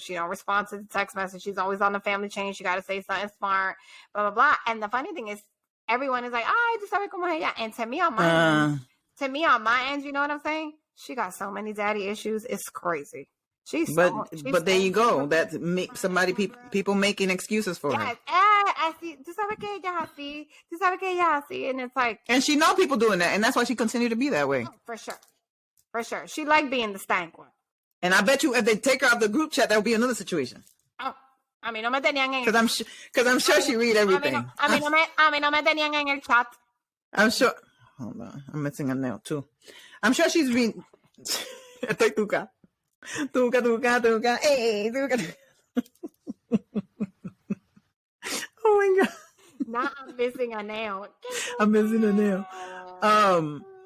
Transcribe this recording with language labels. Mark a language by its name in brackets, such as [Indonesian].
[English] She don't respond to the text message. She's always on the family chain. She got to say something smart, blah, blah, blah. And the funny thing is, everyone is like, [Spanish] ay, tú sabes cómo es ella. [English] And to me on my end, you know what I'm saying? She got so many daddy issues. It's crazy. But there you go. That people making excuses for her. [Spanish] Así, tú sabes que ella es así. Tú sabes que ella es así. [English] And it's like, and she know people doing that, and that's why she continue to be that way. For sure. She like being the stank one. And I bet you if they take her out of the group chat, that would be another situation. [Spanish] Oh, a mí no me tenían en. [English] Because I'm sure she read everything. [Spanish] A mí no me tenían en el chat. [English] I'm sure. Hold on, I'm missing a nail too. I'm sure she's reading. [Spanish] Estoy tuca. [English] Hey, tuca. Oh my god. Now I'm missing a nail. I'm missing a nail.